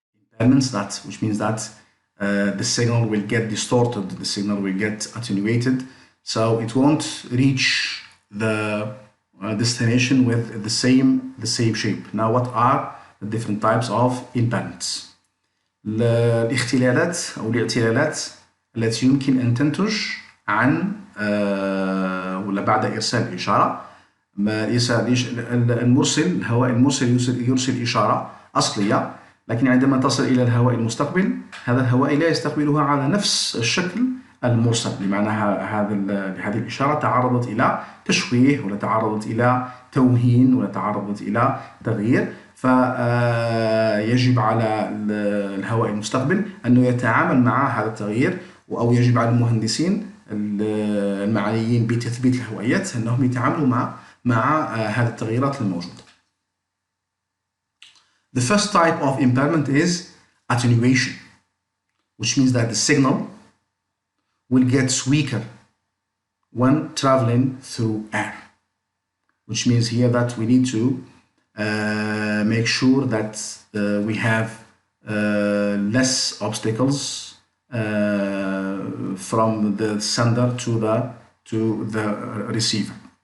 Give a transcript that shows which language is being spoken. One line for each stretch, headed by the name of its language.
English: Impairments, which means that the signal will get distorted, the signal will get attenuated, so it won't reach the destination with the same shape. Now, what are the different types of impairments?
Arabic: الاختلالات أو الاعتلالات التي يمكن أن تنتج عن ولا بعد إرسال إشارة. الهواء المرسل يرسل إشارة أصلية، لكن عندما تصل إلى الهواء المستقبل، هذا الهواء لا يستقبلها على نفس الشكل المرسل، بمعنى هذه الإشارة تعرضت إلى تشويه، ولا تعرضت إلى توهين، ولا تعرضت إلى تغيير. فيجب على الهواء المستقبل أنه يتعامل مع هذا التغيير، أو يجب على المهندسين المعنيين بتثبيت الهوائيات أنهم يتعاملوا مع هذه التغييرات الموجودة.
English: The first type of impairment is attenuation, which means that the signal will get weaker when traveling through air, which means here that we need to make sure that we have less obstacles from the sender to the receiver.